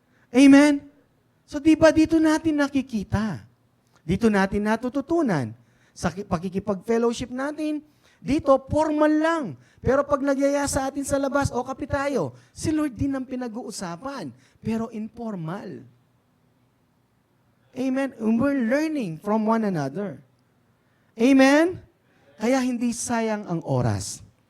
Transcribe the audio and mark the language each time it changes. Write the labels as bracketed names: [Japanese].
[Filipino] Amen? So di ba dito natin nakikita? Dito natin natututunan. Sa pakikipag-fellowship natin, dito, formal lang. Pero pag nagyaya sa atin sa labas, o kape tayo, si Lord din ang pinag-uusapan. Pero informal. Amen? [English] We're learning from one another. Amen? [Filipino] Kaya hindi sayang ang oras.